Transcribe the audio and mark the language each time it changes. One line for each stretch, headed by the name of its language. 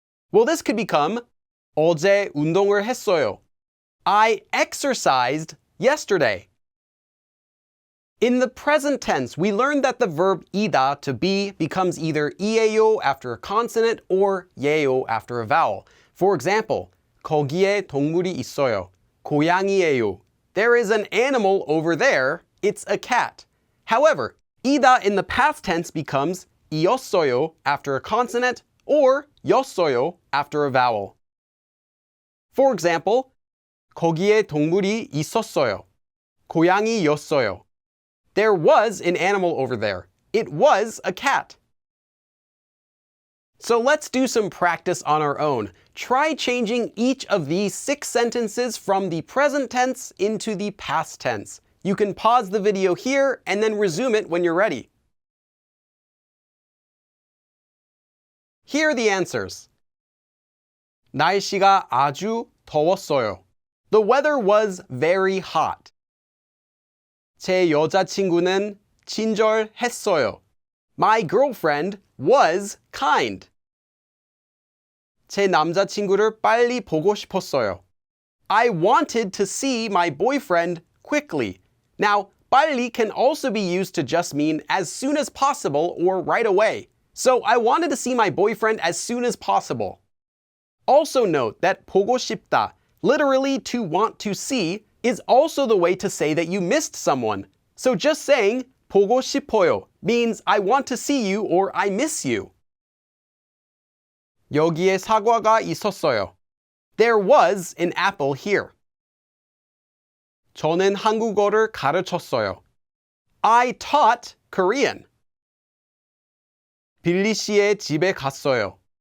English: Well, this could become 어제 운동을 했어요. I exercised yesterday. In the present tense, we learned that the verb 이다 to be becomes either 이에요 after a consonant or 예요 after a vowel.
Korean: For example, 거기에 동물이 있어요. 고양이예요.
English: There is an animal over there. It's a cat. However, 이다 in the past tense becomes 이었어요 after a consonant or 였어요 after a vowel.
Korean: For example, 거기에 동물이 있었어요. 고양이였어요.
English: There was an animal over there. It was a cat. So let's do some practice on our own. Try changing each of these 6 sentences from the present tense into the past tense. You can pause the video here and then resume it when you're ready. Here are the answers. 날씨가 아주 더웠어요. The weather was very hot.
Korean: 제 여자친구는 친절했어요.
English: My girlfriend was kind.
Korean: 제 남자친구를 빨리 보고 싶었어요.
English: I wanted to see my boyfriend quickly. Now, 빨리 can also be used to just mean as soon as possible or right away. So I wanted to see my boyfriend as soon as possible. Also note that 보고 싶다, literally to want to see, is also the way to say that you missed someone. So just saying 보고 싶어요 means I want to see you or I miss you.
Korean: 여기에 사과가 있었어요.
English: There was an apple here.
Korean: 저는 한국어를 가르쳤어요. I taught Korean. 빌리 씨의 집에 갔어요.